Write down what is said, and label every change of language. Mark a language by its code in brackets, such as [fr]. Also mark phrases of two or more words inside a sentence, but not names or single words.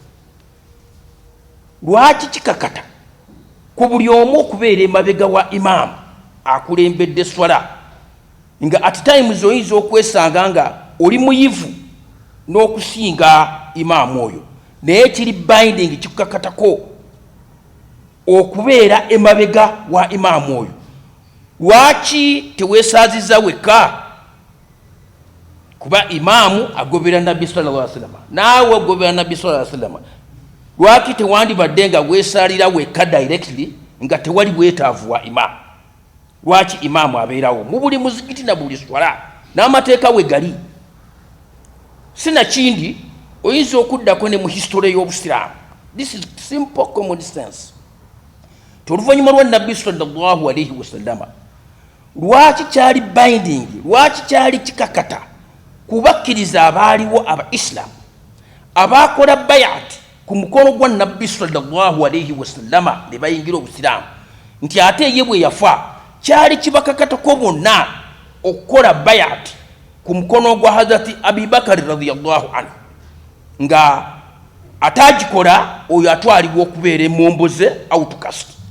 [lg] Lwaki kikakata ku buli omu okubeera emabega wa imam akulembedde swala, nga [en] at times [lg] oyinza okwesanga nga oli muyivu n'okusinga imaamu oyo, naye kiri binding kikukakatako okubeera emabega wa imaamu oyo? Lwaki teweesaaziza wekka? Kuba imaamu agobera nabbi [ar] صلى الله عليه وسلم, [lg] naawe agobera nabbi [ar] صلى الله عليه وسلم. [lg] Lwaki tewandibadde nga weesaalira wekka directly nga tewali bwetaavu wa imaamu? Lwaki imaamu abeerawo mu buli muzikiti na buli swala n'amateeka we gali? Sinakindi oyinza okuddako ne mu history y'obusiraamu. [en] This is simple common sense. [lg] Oluvannyuma lwa nabbi [ar] صلى الله عليه وسلم, [lg] lwaki kyali binding, lwaki kyali kikakata kubakkiriza abaaliwo aba Islam abakola bayat ku mukono gwa nabbi [ar] صلى الله عليه وسلم [lg] ne bayingira obusiraamu nti ate ye bwe yafa kyali kibakakatako bonna okukola bayat ku mukono gwa hazrati abibakari [ar] رضي الله عنه [lg] nga atagikola oyo atwalibwa okubeera emomboze outcast